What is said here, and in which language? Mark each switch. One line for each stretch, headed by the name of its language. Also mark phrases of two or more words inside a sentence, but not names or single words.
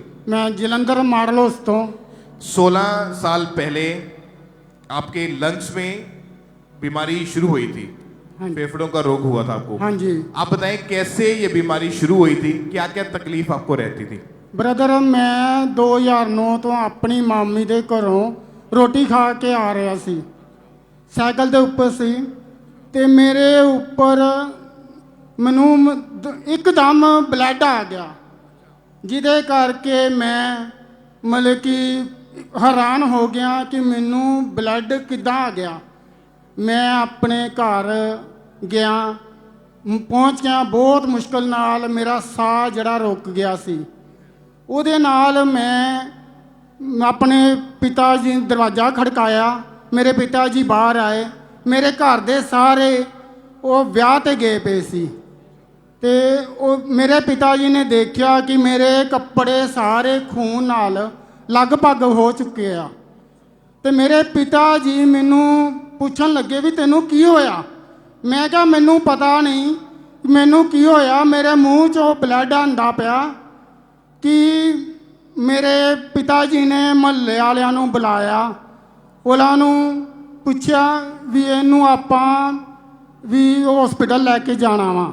Punjabi: ਮੈਂ ਜਲੰਧਰ ਮਾਡਲ ਹਾਊਸ ਤੋ।
Hindi: 16 साल पहले आपके लंग्स में बीमारी शुरू हुई थी, फेफड़ों का रोग हुआ था आपको। हाँ जी। आप बताएं कैसे ये बीमारी शुरू हुई थी, क्या क्या तकलीफ आपको रहती थी?
Punjabi: ਬ੍ਰਦਰ ਮੈਂ 2009 ਤੋਂ ਆਪਣੀ ਮਾਮੀ ਦੇ ਘਰੋਂ ਰੋਟੀ ਖਾ ਕੇ ਆ ਰਿਹਾ ਸੀ, ਸਾਈਕਲ ਦੇ ਉੱਪਰ ਸੀ ਤੇ ਮੇਰੇ ਉੱਪਰ ਮੈਨੂੰ ਇੱਕਦਮ ਬਲੱਡ ਆ ਗਿਆ, ਜਿਹਦੇ ਕਰਕੇ ਮੈਂ ਮਤਲਬ ਕਿ ਹੈਰਾਨ ਹੋ ਗਿਆ ਕਿ ਮੈਨੂੰ ਬਲੱਡ ਕਿੱਦਾਂ ਆ ਗਿਆ। ਮੈਂ ਆਪਣੇ ਘਰ ਗਿਆ, ਪਹੁੰਚ ਗਿਆ, ਬਹੁਤ ਮੁਸ਼ਕਲ ਨਾਲ ਮੇਰਾ ਸਾਹ ਜੜਾ ਰੁਕ ਗਿਆ ਸੀ। ਉਹਦੇ ਨਾਲ ਮੈਂ ਆਪਣੇ ਪਿਤਾ ਜੀ ਦਰਵਾਜ਼ਾ ਖੜਕਾਇਆ, ਮੇਰੇ ਪਿਤਾ ਜੀ ਬਾਹਰ ਆਏ। ਮੇਰੇ ਘਰ ਦੇ ਸਾਰੇ ਉਹ ਵਿਆਹ ਤੇ ਗਏ ਪਏ ਸੀ ਤੇ ਮੇਰੇ ਪਿਤਾ ਜੀ ਨੇ ਦੇਖਿਆ ਕਿ ਮੇਰੇ ਕੱਪੜੇ ਸਾਰੇ ਖ਼ੂਨ ਨਾਲ ਲਗਭਗ ਹੋ ਚੁੱਕੇ ਆ। ਤੇ ਮੇਰੇ ਪਿਤਾ ਜੀ ਮੈਨੂੰ ਪੁੱਛਣ ਲੱਗੇ ਵੀ ਤੈਨੂੰ ਕੀ ਹੋਇਆ। ਮੈਂ ਕਿਹਾ ਮੈਨੂੰ ਪਤਾ ਨਹੀਂ ਮੈਨੂੰ ਕੀ ਹੋਇਆ, ਮੇਰੇ ਮੂੰਹ 'ਚੋਂ ਬਲੱਡ ਆਉਂਦਾ ਪਿਆ ਕਿ ਮੇਰੇ ਪਿਤਾ ਜੀ ਨੇ ਮਹੱਲੇ ਵਾਲਿਆਂ ਨੂੰ ਬੁਲਾਇਆ, ਉਹਨਾਂ ਨੂੰ ਪੁੱਛਿਆ ਵੀ ਇਹਨੂੰ ਆਪਾਂ ਵੀ ਹਸਪੀਟਲ ਲੈ ਕੇ ਜਾਣਾ ਵਾ।